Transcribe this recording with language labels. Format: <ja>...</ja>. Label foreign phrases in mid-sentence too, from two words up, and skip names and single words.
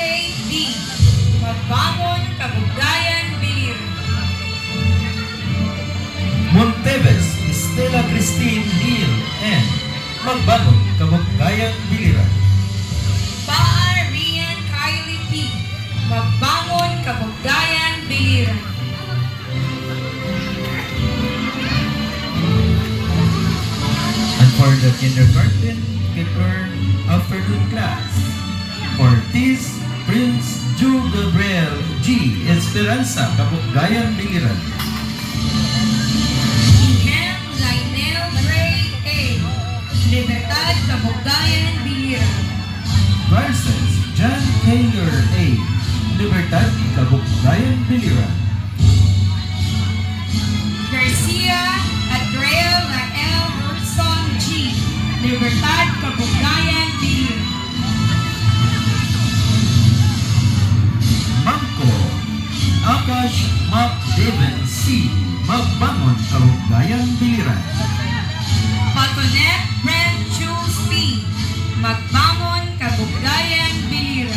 <en>D, Magbangon Kabugayan Biliran. Monteves Estela Christine Neal N, Magbangon Kabugayan Biliran. Paa Rian Kylie P, Magbangon Kabugayan Biliran. And for the kindergarten afternoon class, Ortiz Prince Ju Gabriel G, Esperanza Kabugayan Biliran. Ihem Lainel Gray A, Libertad Kabugayan Biliran. Garces John Taylor A, Libertad Kabugayan Biliran. Garcia Adriel Lael Hurson G, Libertad Kabugayan Biliran. Mangko Akash Map Devon C, Magbangon Kabugayan Biliran. Patonet Brent Jules P, Magbangon Kabugayan Biliran.</en>